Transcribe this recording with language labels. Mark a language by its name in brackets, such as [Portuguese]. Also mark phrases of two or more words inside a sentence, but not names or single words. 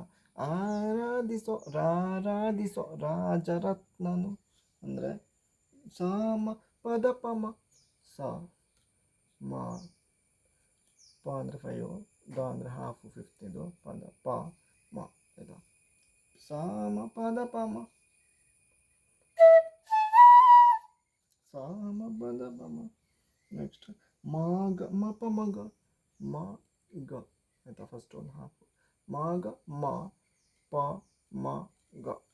[Kannada] ಆರಾಧಿಸೋ ರಾಜರತ್ನನು ಅಂದರೆ ಸ ಮ ಪದ ಪ ಮ ಸ ಮ ಪ ಅಂದರೆ 5 ಗ ಅಂದರೆ ಹಾಫ್ 5th ಇದು ಪದ ಪ ಮ ಆಯಿತಾ. ಸ ಮ ಪದ ಪ ಮ ಸ ಮ ಪದ ಪ ಮ. ನೆಕ್ಸ್ಟ್ ಮ ಗ ಮ ಪ ಮ ಗ ಮ ಗ ಆಯಿತಾ. ಫಸ್ಟ್ ಒಂದು ಹಾಫ್ ಮ ಗ ಮ ಪ ಮ ಗ.